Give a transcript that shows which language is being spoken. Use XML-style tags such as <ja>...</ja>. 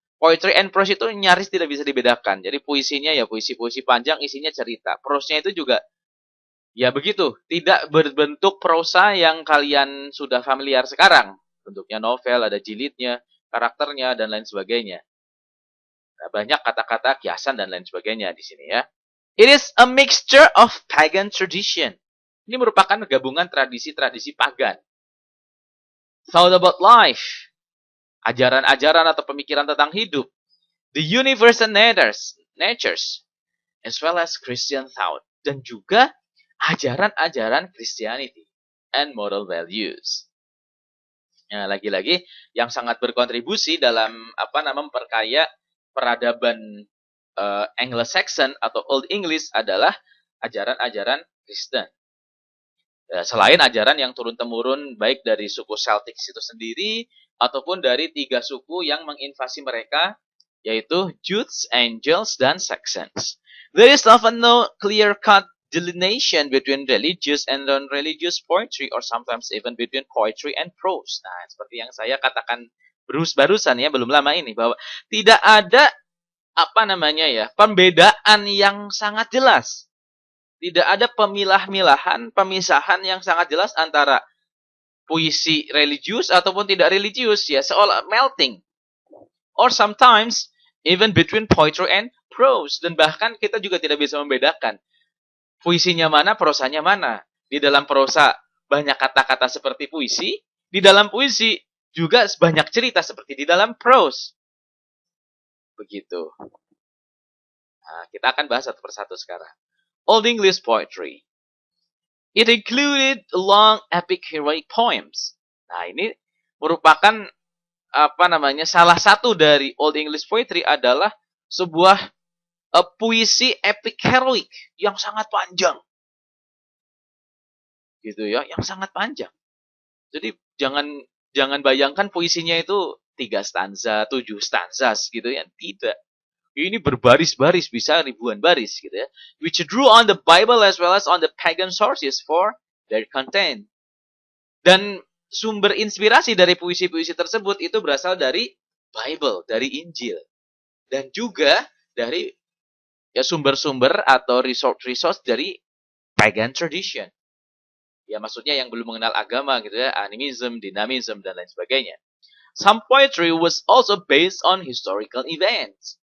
<id>Poetry and prose itu nyaris tidak bisa dibedakan. Jadi puisinya ya puisi-puisi panjang, isinya cerita. Prose-nya itu juga ya begitu, tidak berbentuk prosa yang kalian sudah familiar sekarang. Bentuknya novel, ada jilidnya, karakternya, dan lain sebagainya. Nah, banyak kata-kata kiasan dan lain sebagainya di sini ya.</id> <en>It is a mixture of pagan tradition.</en> <id>Ini merupakan gabungan tradisi-tradisi pagan.</id> <en>Thought about life.</en> <id>Ajaran-ajaran atau pemikiran tentang hidup.</id> <en>The universe and natures. As well as Christian thought.</en> <id>Dan juga ajaran-ajaran Christianity</id> <en>and moral values.</en> <id>Nah, lagi-lagi yang sangat berkontribusi dalam memperkaya peradaban Anglo-Saxon atau Old English adalah ajaran-ajaran Kristen. Selain ajaran yang turun-temurun baik dari suku Celtic itu sendiri ataupun dari 3 suku yang menginvasi mereka, yaitu Jutes, Angles, dan Saxons.</id> <en>There is often no clear-cut delineation between religious and non-religious poetry or sometimes even between poetry and prose.</en> <id>Nah, seperti yang saya katakan barusan ya, belum lama ini, bahwa tidak ada pembedaan yang sangat jelas. Tidak ada pemisahan yang sangat jelas antara puisi religius ataupun tidak religius ya, seolah melting.</id> <en>Or sometimes even between poetry and prose,</en> <id>dan bahkan kita juga tidak bisa membedakan puisinya mana, prosanya mana. Di dalam prosa banyak kata-kata seperti puisi, di dalam puisi juga banyak cerita seperti di dalam prose. Begitu. Nah, kita akan bahas satu persatu sekarang.</id> <en>Old English poetry. It included long epic heroic poems.</en> <id>Nah, ini merupakan salah satu dari Old English poetry adalah sebuah puisi epic heroic yang sangat panjang. Gitu ya, yang sangat panjang. Jadi jangan bayangkan puisinya itu 3 stanza, 7 stanzas gitu ya, tidak. Ini berbaris-baris, bisa ribuan baris gitu ya.</id> <en>Which drew on the Bible as well as on the pagan sources for their content.</en> <id>Dan sumber inspirasi dari puisi-puisi tersebut itu berasal dari Bible, dari Injil. Dan juga dari ya sumber-sumber atau resource dari pagan tradition. Ya maksudnya yang belum mengenal agama gitu ya, animism, dynamism, dan lain sebagainya.</id> <en>Some poetry was also based on historical events.</en>